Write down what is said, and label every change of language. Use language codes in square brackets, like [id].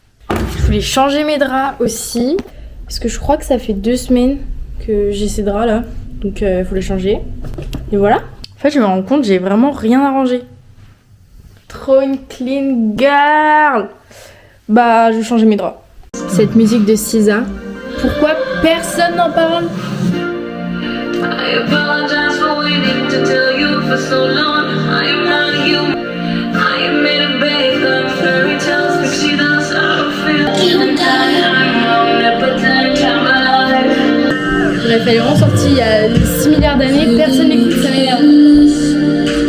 [fr] Je voulais changer mes draps aussi parce que je crois que ça fait 2 semaines que j'ai ces draps là. Donc il faut les changer. Et voilà. En fait, je me rends compte, j'ai vraiment rien arrangé. Trop une clean girl. Bah, je vais changer mes draps. Cette musique de SZA. Pourquoi personne n'en parle? [en] I apologize for waiting to tell you for so long. I am not human. I am made of bacon, fairy tales, pixie dust, I don't feel. I'm omnipotent, I'm alive. [fr] Bref, elle est vraiment sortie il y a 6 milliards d'années, personne n'écoute, ça m'énerve.